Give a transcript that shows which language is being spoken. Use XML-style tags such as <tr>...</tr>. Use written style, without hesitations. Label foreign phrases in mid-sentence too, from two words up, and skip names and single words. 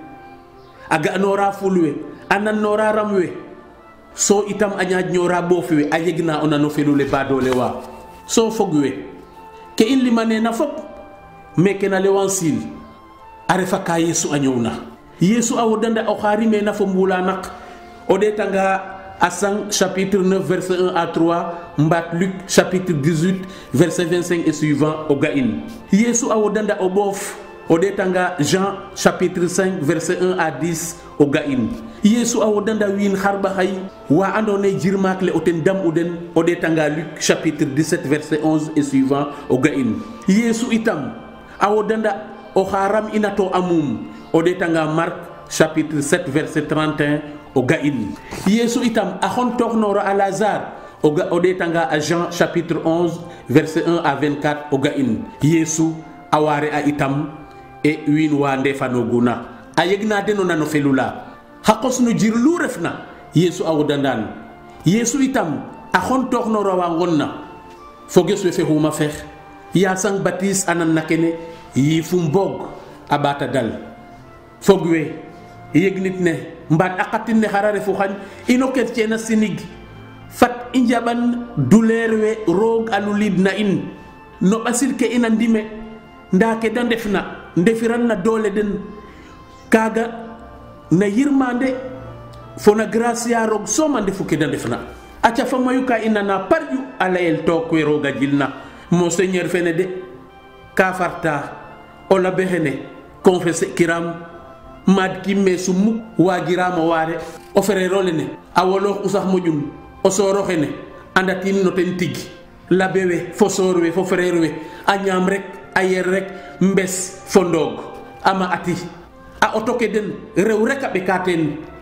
<srr>aga nora fulwe anan nora ramwe so itam a ñaaj ñora bofiwe a yegna ona no felule badole wa so fogwe ke in limane na fop meke na lewansil a refa ka yesu a ñowna yesu a wodanda o xarime na fo mbula naq o detanga à 5</srr> <fr>chapitre 9 verset 1 à 3</fr> <srr>mbat Luc</srr> <fr>chapitre 18 verset 25 et suivant</fr> <srr>o gain yesu a wodanda o bof o detanga Jean</srr> <fr>chapitre 5 verset</fr> <srr>1 à 10 o gain yesu a wodanda win harba hay wa andone jirmak le o ten dam uden o detanga Luc</srr> <fr>chapitre 17 verset 11 et suivant</fr> <srr>o gain yesu itam a wodanda o haram inato amum o detanga Marc</srr> <fr>chapitre 7 verset 31</fr> <srr>o gain yesu itam a xon toxnoro a Lazare o detanga a Jean</srr> <fr>chapitre 11 verset 1 à 24</fr> <srr>o gain yesu a ware a itam e win wa ndefanoguna a yegna deno nano felula xa qosno jir lu refna yesu a wodandan yesu itam a xon toxnoro wa ngonna foges we fe xuma fex ya sang baptiste anan nakene yifum bog a bata dal fogwe yegnit ne mbat akatin ne xara refu xañ ino kertie na sinig fat i njaɓan douleur we roog a lulid na in no ɓasil ke ina ndime nda ke da ndefna ndefiran na doole den kaga na yirmande fo na grâce ya roog soma ndefu ke da ndefna aca fa mayu ka ina na parju a layel took we rooga jilna monseigneur fene de ka farta o labe xene confessé kiram mad kimme sumu wagirama ware o frère lene a wolox usax mojum o soro xene andatin no ten tigi labewe fo sorwe fo frère we a ñam rek a yer rek mbes fo ndog ama ati a auto ke den rew rek a ɓeka ten</srr>